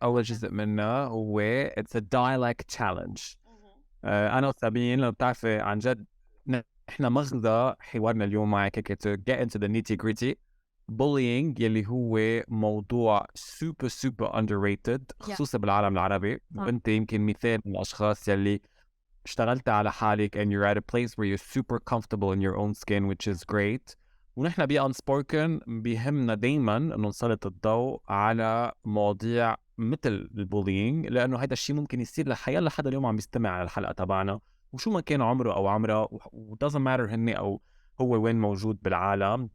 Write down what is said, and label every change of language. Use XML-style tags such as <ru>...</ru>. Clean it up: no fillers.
<ar>أول جزء منها هو</ar> <en>it's a dialect challenge.</en> <ar>أنا وسابين لو بتعرفي عن جد إحنا مغزى حوارنا اليوم معك</ar> <en>to get into the nitty gritty.</en> <ar>bullying يلي هو موضوع</ar> <en>super underrated</en> <ar>خصوصا بالعالم العربي. وانت يمكن مثال من الاشخاص يلي اشتغلت على حالك</ar> <en>and you're at a place where you're super comfortable in your own skin, which is great.</en> <ar>ونحن Unspoken بيهمنا دايما انه نسلط الضوء على مواضيع مثل البولينج، لانه هذا الشيء ممكن يصير لحياة لحد اليوم عم بيستمع على الحلقة تبعنا، وشو ما كان عمره او عمرها و</ar> <en>doesn't matter</en> <ar>هني او هو وين موجود بالعالم.</ar>